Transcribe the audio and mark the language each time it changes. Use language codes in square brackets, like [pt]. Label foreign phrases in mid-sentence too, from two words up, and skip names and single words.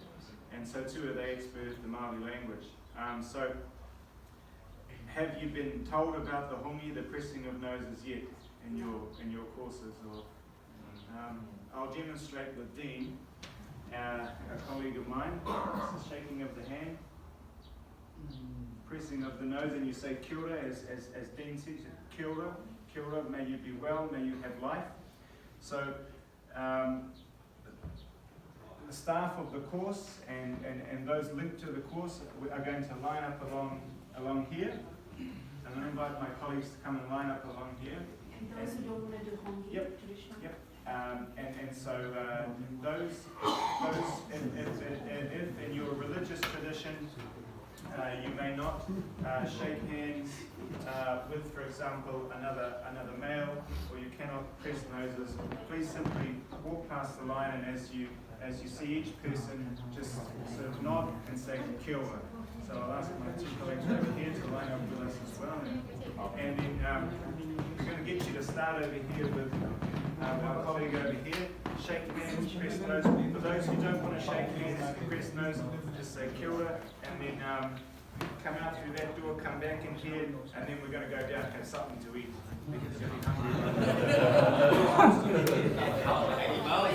[en] And so too are they expert at the Maori language. So, have you been told about the hongi, the pressing of noses yet in your courses? Or I'll demonstrate with Dean, a colleague of mine. This is shaking of the hand, pressing of the nose, and you say [mi] kia ora, [en] as Dean said, [mi] kia ora, [en] may you be well, may you have life. So the staff of the course and those linked to the course are going to line up along here. And I invite my colleagues to come and line up along here. And those who don't want to do hongi traditional? Yep. And so those if in your religious tradition you may not shake hands with, for example, another male, or you cannot press noses, please simply walk past the line, and as you see each person, just sort of nod and say [mi] kia ora. [en] So I'll ask my 2 colleagues over here to line up with us as well. And then we're going to get you to start over here with our colleague over here. Shake hands, press nose. For those who don't want to shake hands and press nose, just say [mi] kia ora, [en] and then come out through that door, come back in here, and then we're going to go down and have something to eat because you'll be hungry.